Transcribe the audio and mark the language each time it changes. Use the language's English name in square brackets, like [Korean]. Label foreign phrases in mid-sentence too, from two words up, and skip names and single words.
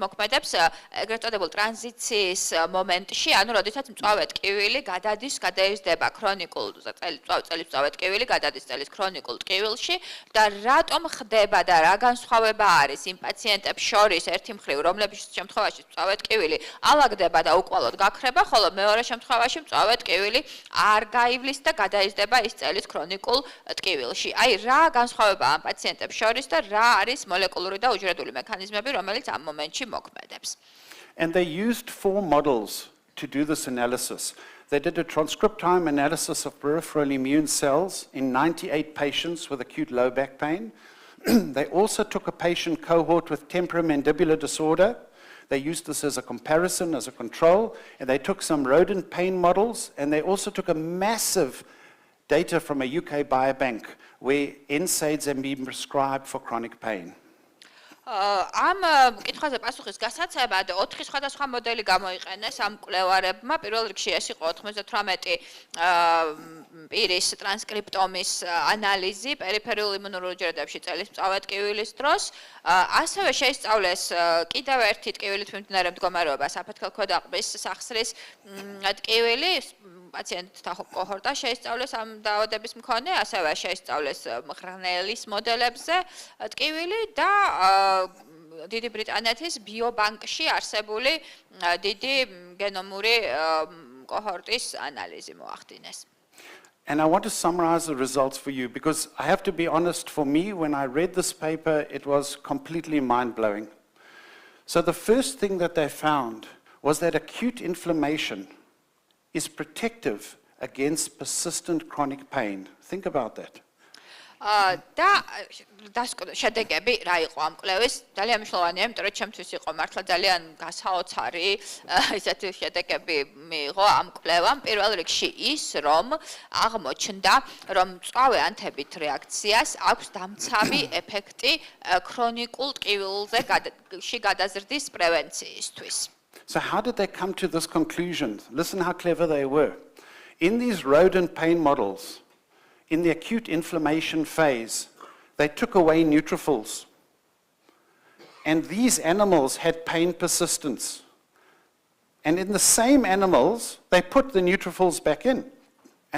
[Georgian] მოქმედებს ეგრეთ წოდებულ ტრანზიციის მომენტში ანუ როდესაც მწვავე ტკივილი გადადის გადაიზრდება ქრონიკულ წელის მწვავე ტკივილი გადადის წელის ქრონიკულ ტკივილში და რატომ ხდება და რა განსხვავება არის იმ პაციენტებს შორის ერთი მხრივ რომლებიც შემთხვევაში მწვავე ტკივილი ალაგდება და უკვალოდ გაქრება, ხოლო მეორე შემთხვევაში მწვავე ტკივილი არ გაივლის და გადაიზრდება ის წელის ქრონიკულ ტკივილში. აი რა განსხვავებაა ამ პაციენტებს შორის და რა არის მოლეკულური და უჯრედული მექანიზმები, რომელიც ამ მომენტში მოქმედებს. [English] And they used 4 models to do this analysis. They did a transcriptome analysis of peripheral immune cells in 98 patients with acute low back pain. They also took a patient cohort with temporomandibular disorder. They used this as a comparison, as a control, and they took some rodent pain models, and they also took a massive data from a UK biobank where NSAIDs have been prescribed for chronic pain. [Georgian] ამ კითხვაზე პასუხის გასაცებად 4 სხვადასხვა მოდელი გამოიყენეს ამ კვლევარებმა. პირველ რიგში ეს იყო 98 პირის ტრანსკრიპტომის ანალიზი პერიფერულ იმუნურ უჯრედებში წელის მწვავე ტკივილის დროს. ასევე შეისწავლეს კიდევ ერთი ტკივილით მიმდინარე მდგომარეობა საფეთქელ ქვედაყბის სახსრის ტკივილი პაციენტთა კოჰორტა შეისწავლეს ამ დაავადების მქონე, ასევე შეისწავლეს მღრღნელის მოდელებზე ტკივილი და დიდი ბრიტანეთის ბიობანკში არსებული დიდი გენომური კოჰორტის ანალიზი მოახდინეს. [English] And I want to summarize the results for you because I have to be honest, for me, when I read this paper, it was completely mind-blowing. So the first thing that they found was that acute inflammation is protective against persistent chronic pain. Think about that. [Georgian] და შედეგები რა იყო ამ კვლევის ძალიან მნიშვნელოვანია, იმიტომ რომ ჩემთვის იყო მართლა ძალიან გასაოცარი ესეთი შედეგები მიიღო ამ კვლევამ. პირველ რიგში ის, რომ აღმოჩნდა, რომ მწვავე ანთებით რეაქციას აქვს დამცავი ეფექტი ქრონიკულ ტკივილზე გადაზრდის პრევენციისთვის. [English] So how did they come to this conclusion? Listen how clever they were. In these rodent pain models, in the acute inflammation phase, they took away neutrophils. And these animals had pain persistence. And in the same animals, they put the neutrophils back in.